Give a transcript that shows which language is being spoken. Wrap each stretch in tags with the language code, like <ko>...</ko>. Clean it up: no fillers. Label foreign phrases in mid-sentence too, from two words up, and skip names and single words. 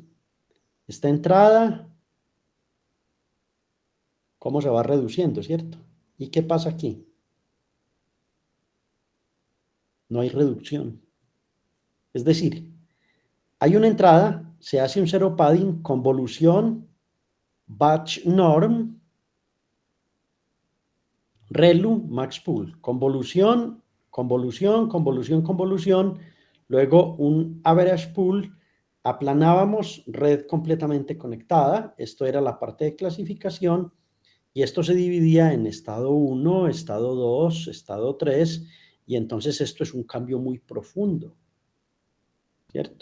<es>Esta entrada, cómo se va reduciendo, ¿cierto? ¿Y qué pasa aquí? No hay reducción. Es decir, hay una entrada, se hace un</es> <en>zero padding,</en> <es>convolución,</es> <en>batch norm,</en> <es>relu,</es> <en>max pool,</en> <es>convolución, convolución, convolución, convolución, luego un</es> <en>average pool,</en> <es>aplanábamos red completamente conectada, esto era la parte de clasificación, y esto se dividía en estado 1, estado 2, estado 3, y entonces esto es un cambio muy profundo, ¿cierto?</es>